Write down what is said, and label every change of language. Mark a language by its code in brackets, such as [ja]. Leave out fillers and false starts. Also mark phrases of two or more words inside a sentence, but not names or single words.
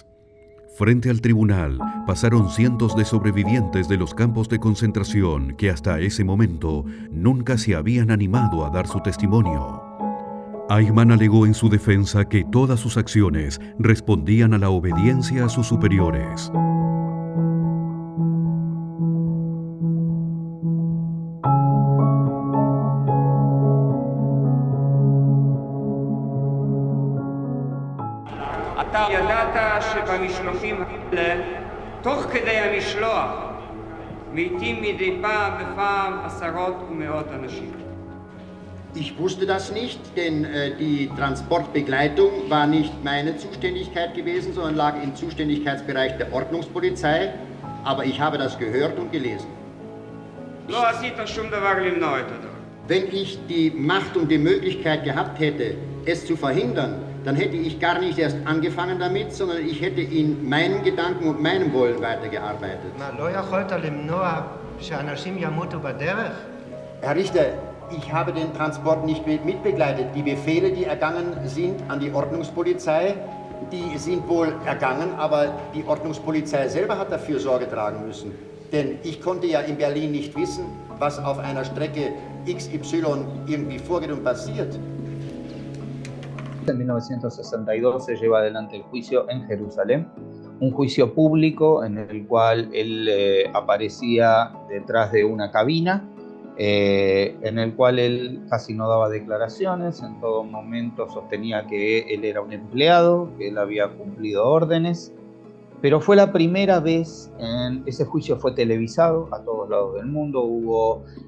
[es] Frente al tribunal pasaron cientos de sobrevivientes de los campos de concentración que hasta ese momento nunca se habían animado a dar su testimonio. Eichmann alegó en su defensa que todas sus acciones respondían a la obediencia a sus superiores. [he] אתה ידעת שבמשלוחים האלה, תוך כדי המשלוח, מתים מדי פעם בפעם עשרות ומאות אנשים. [de] Ich wusste das nicht, denn die Transportbegleitung war nicht meine Zuständigkeit gewesen, sondern lag im Zuständigkeitsbereich der Ordnungspolizei. Aber ich habe das gehört und gelesen. [he] לא עשית שום דבר למנוע את הדבר. [de] Wenn ich die Macht und die Möglichkeit gehabt hätte, es zu verhindern, dann hätte ich gar nicht erst angefangen damit, sondern ich hätte in meinen Gedanken und meinem Wollen weitergearbeitet. Herr Richter, ich habe den Transport nicht mitbegleitet. Die Befehle, die ergangen sind an die Ordnungspolizei, die sind wohl ergangen, aber die Ordnungspolizei selber hat dafür Sorge tragen müssen. Denn ich konnte ja in Berlin nicht wissen, was auf einer Strecke XY irgendwie vorgeht und passiert. [es] En 1962 se lleva adelante el juicio en Jerusalén, un juicio público en el cual él aparecía detrás de una cabina, en el cual él casi no daba declaraciones, en todo momento sostenía que él era un empleado, que él había cumplido órdenes, pero fue la primera vez, ese juicio fue televisado a todos lados del mundo, hubo